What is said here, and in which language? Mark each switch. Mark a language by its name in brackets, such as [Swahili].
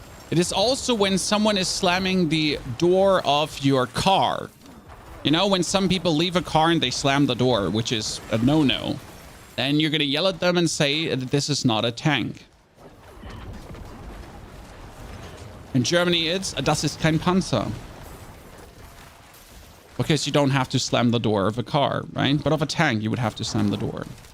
[English] It is also when someone is slamming the door of your car. You know, when some people leave a car and they slam the door, which is a no-no. Then you're going to yell at them and say that this is not a tank. In Germany, it's [German] das ist kein Panzer. [English] Because you don't have to slam the door of a car, right? But of a tank, you would have to slam the door.